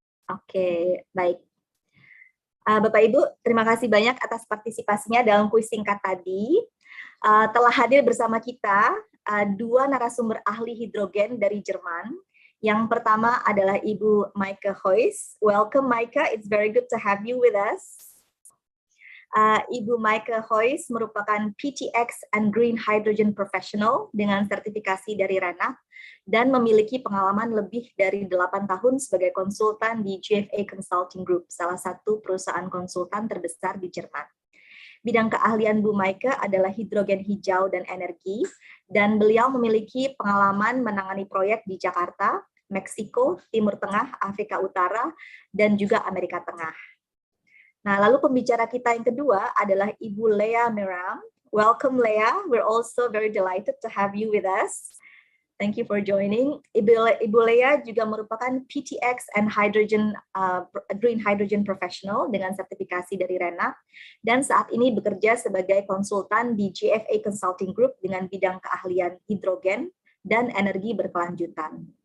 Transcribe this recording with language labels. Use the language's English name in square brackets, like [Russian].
[Indonesian] Oke, baik. Bapak Ibu, terima kasih banyak atas partisipasinya dalam kuis singkat tadi. Telah hadir bersama kita 2 narasumber ahli hidrogen dari Jerman. Yang pertama adalah Ibu Maike Hoys. [English] Welcome Maike, it's very good to have you with us. [Indonesian] Ibu Maike Hoys merupakan PTX and Green Hydrogen Professional dengan sertifikasi dari RENAP dan memiliki pengalaman lebih dari 8 tahun sebagai konsultan di GFA Consulting Group, salah satu perusahaan konsultan terbesar di Jerman. Bidang keahlian Bu Maike adalah hidrogen hijau dan energi, dan beliau memiliki pengalaman menangani proyek di Jakarta, Meksiko, Timur Tengah, Afrika Utara, dan juga Amerika Tengah. Nah, lalu pembicara kita yang kedua adalah Ibu Lea Miram. [English] Welcome Lea, we're also very delighted to have you with us. Thank you for joining. [Indonesian] Ibu Lea juga merupakan PTX and Green Hydrogen Professional dengan sertifikasi dari RENAP, dan saat ini bekerja sebagai konsultan di GFA Consulting Group dengan bidang keahlian hidrogen dan energi berkelanjutan.